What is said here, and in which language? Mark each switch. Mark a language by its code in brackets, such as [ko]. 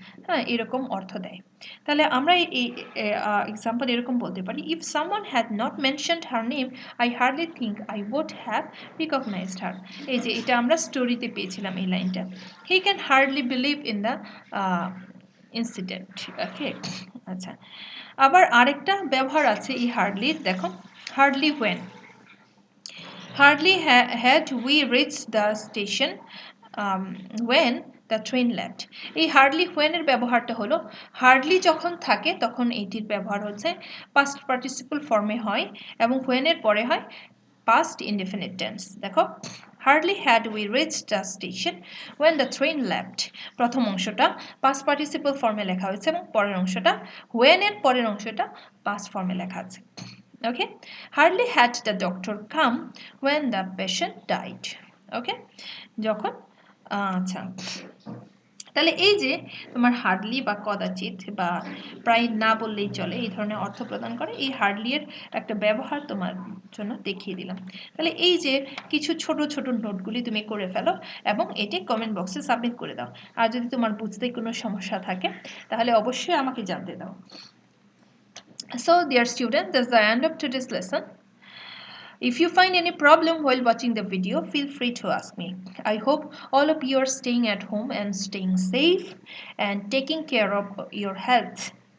[bn] হ্যাঁ, এরকম অর্থ দেয়। তাহলে আমরা এই এক্সাম্পল এরকম বলতে পারি, [en] If someone had not mentioned her name I hardly think I would have recognised her. [bn] এই যে এটা আমরা স্টোরিতে পেয়েছিলাম এই লাইনটা। [en] He can hardly believe in the incident. [bn] ওকে, আচ্ছা, আবার আরেকটা ব্যবহার আছে এই হার্ডলির, দেখো, hardly when. [en] Hardly had we reached the station when the train left. [bn] এই হার্ডলি হোয়েনের ব্যবহারটা হলো, হার্ডলি যখন থাকে তখন এইটির ব্যবহার হচ্ছে পাস্ট পার্টিসিপল ফর্মে হয়, এবং হোয়েনের পরে হয় পাস্ট ইনডেফিনিট টেন্স। দেখো, [en] Hardly had we reached the station when the train left. [bn] প্রথম অংশটা পাস্ট পার্টিসিপল ফর্মে লেখা হয়েছে, এবং পরের অংশটা, হোয়েনের পরের অংশটা পাস্ট ফর্মে লেখা আছে। [en] Okay, hardly had the doctor come when the patient died. [bn] Okay, যখন আচ্ছা, তাহলে এই যে তোমার হার্ডলি বা কদাচিৎ বা প্রায় না বললেই চলে এই ধরনের অর্থ প্রদান করে, এই হার্ডলি এর একটা ব্যবহার তোমার জন্য দেখিয়ে দিলাম। তাহলে এই যে কিছু ছোট ছোট নোটগুলি তুমি করে ফেলো এবং এটি কমেন্ট বক্সে সাবমিট করে দাও। আর যদি তোমার বুঝতে কোনো সমস্যা থাকে তাহলে অবশ্যই আমাকে জানতে দাও। [en] So dear students, that's the end of today's lesson. If you find any problem while watching the video, feel free to ask me. I hope all of you are staying at home and staying safe and taking care of your health.